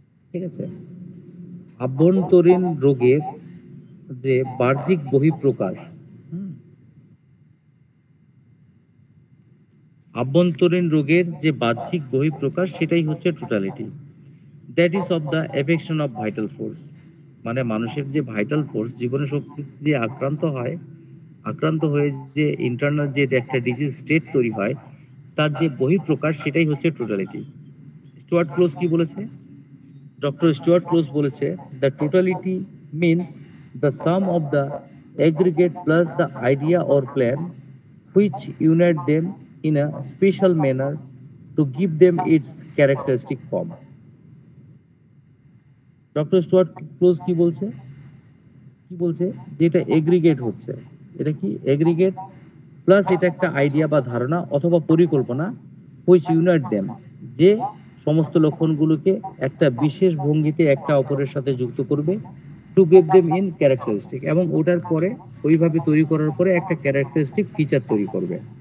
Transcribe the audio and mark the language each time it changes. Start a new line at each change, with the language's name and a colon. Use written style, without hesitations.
Bangla: ঠিক আছে, আভ্যন্তরীণ রোগের যে বাহ্যিক বহিঃপ্রকাশ, আভ্যন্তরীণ রোগের যে বাহ্যিক বহিঃপ্রকাশ সেটাই হচ্ছে totality.
English: that is of the affection of vital force,
Bangla: মানে মানুষের যে ভাইটাল ফোর্স, জীবনী শক্তি যে আক্রান্ত হয়, আক্রান্ত হয়ে যে ইন্টারনাল যে একটা ডিজিজ স্টেট তৈরি হয়, তার যে বহিঃপ্রকাশ সেটাই হচ্ছে টোটালিটি। স্টুয়ার্ট ক্লোজ কি বলেছে, ডক্টর স্টুয়ার্ট ক্লোজ বলেছে,
English: The totality means the sum of the aggregate plus the idea or plan which unite them in a special manner to give them its characteristic form.
Bangla: Doctor Stewart close কি বলছে, কি বলছে, যে এটা aggregate হচ্ছে, এটা কি এগ্রিগেট প্লাস এটা একটা আইডিয়া বা ধারণা অথবা পরিকল্পনা,
English: which unite them,
Bangla: যে সমস্ত লক্ষণগুলোকে একটা বিশেষ ভঙ্গিতে একটা অপরের সাথে যুক্ত করবে,
English: to give them in characteristic,
Bangla: এবং ওটার পরে ওইভাবে তৈরি করার পরে একটা ক্যারেক্টারিস্টিক ফিচার তৈরি করবে।